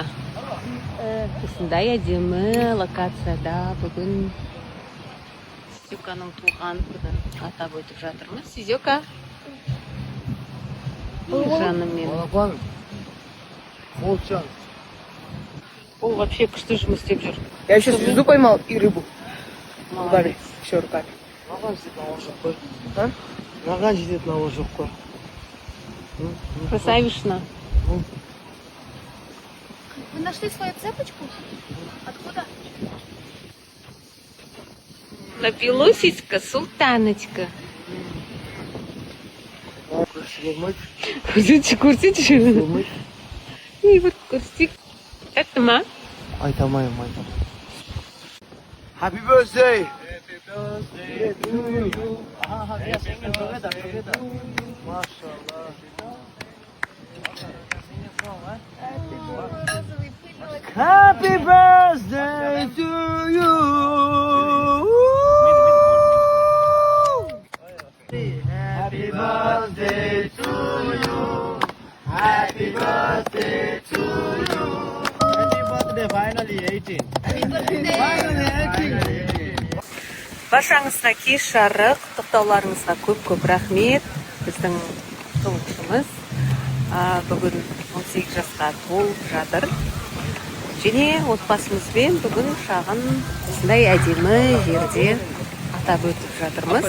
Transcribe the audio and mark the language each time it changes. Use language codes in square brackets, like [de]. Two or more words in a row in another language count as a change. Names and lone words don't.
[kk] Осындай әдемі локацияда бүгін Сизёканың туған күнін атап өтіп жатырмыз. Сизёка. Жаным менің. Балапан, молчан. Ол вообще күшті жұмыс істеп жүр. [ru] Я сейчас звезду поймал и рыбу. Молодец. Все руками. [kk] Маған жететін ауыл жоқ қой. А? Маған жететін ауыл жоқ қой. [ru] Красавишна. Вы нашли свою цепочку? Откуда? Лапилосечка, султаночка. [kk] Көрсетші. [ru] И вот көрсетші. Это ма? [kk] Айта алмаймын. [en] Happy birthday! Happy birthday to you! Happy birthday to you! Happy birthday to you! Happy birthday, finally 18! Finally 18! [kk] Баршаңызға кеш жарық, тоқтауларыңызға көп рахмет. Біздің тұңғышымыз бүгін 18 жасқа толып жатыр. Және отбасымызбен бүгін шағын осындай әдемі жерде атап өтіп жатырмыз.